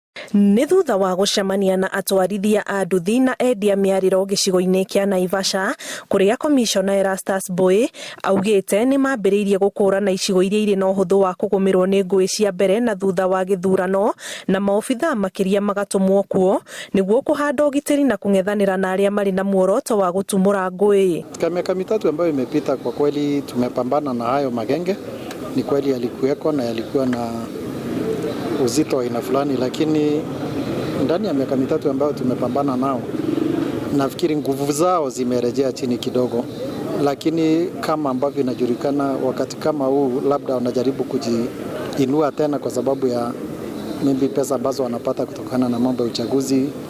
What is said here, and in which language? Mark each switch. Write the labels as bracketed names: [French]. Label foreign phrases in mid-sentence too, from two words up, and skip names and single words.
[Kikuyu] Nĩ thutha wa gũcemania na atwarithia a nduthi na endia mĩarĩro gĩcigo-inĩ kĩa Naivasha, kũrĩa komishona Erastus Boy augĩte nĩ mambĩrĩirie gũkũrana icigo iria irĩ na ũhũthũ wa kũgũmĩrwo nĩ ngũĩ cia mbere na thutha wa gĩthurano, na maobitha makĩria magatũmwo kuo nĩguo kũhanda ũgitĩri na kũng'ethanĩra na arĩa marĩ na muoroto wa gũtumũra ngũĩ. [Swahili] Miaka mitatu ambayo imepita, kwa kweli tumepambana na hayo magenge. Ni kweli yalikuweko na yalikuwa na uzito wa aina fulani, lakini ndani ya miaka mitatu ambayo tumepambana nao, nafikiri nguvu zao zimerejea chini kidogo, lakini kama ambavyo inajulikana, wakati kama huu labda wanajaribu kujiinua tena kwa sababu ya mimbi pesa ambazo wanapata kutokana na mambo ya uchaguzi,